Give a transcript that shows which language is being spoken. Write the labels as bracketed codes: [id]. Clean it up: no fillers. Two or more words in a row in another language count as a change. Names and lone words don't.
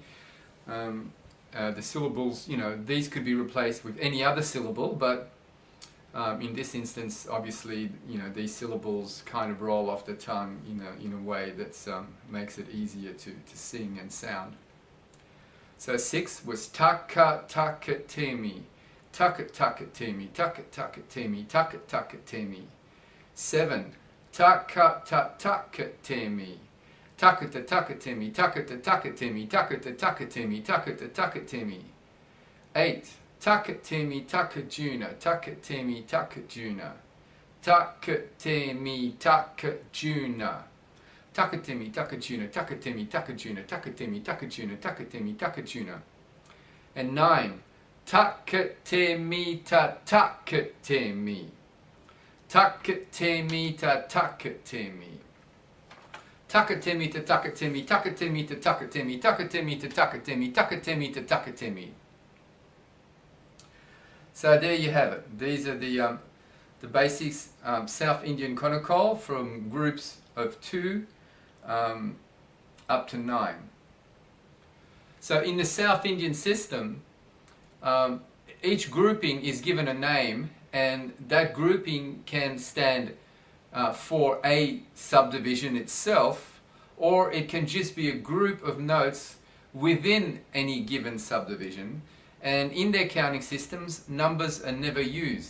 [en] The syllables, these could be replaced with any other syllable, but in this instance, obviously, these syllables kind of roll off the tongue in a way that makes it easier to sing and sound. So 6 was taka-taka-temi, taka-taka-temi, taka-taka-temi, taka-taka-temi. 7, taka-ta-taka-temi, taka-ta-taka-temi, taka-ta-taka-temi, taka-ta-taka-temi, taka-ta-taka-temi. 8, taka-temi, taka-juna, taka-temi, taka-juna, taka-temi, taka-juna. Takatemi, takajuna, takatemi, takajuna, takatemi, takajuna, takatemi, takajuna. And 9, takatemi ta takatemi, takatemi ta takatemi, takatemi ta takatemi, takatemi ta takatemi, takatemi ta takatemi, takatemi ta takatemi. So there you have it. These are the basics, South Indian Konnokol, from groups of 2 up to 9. So in the South Indian system, each grouping is given a name, and that grouping can stand for a subdivision itself, or it can just be a group of notes within any given subdivision, and in their counting systems, numbers are never used.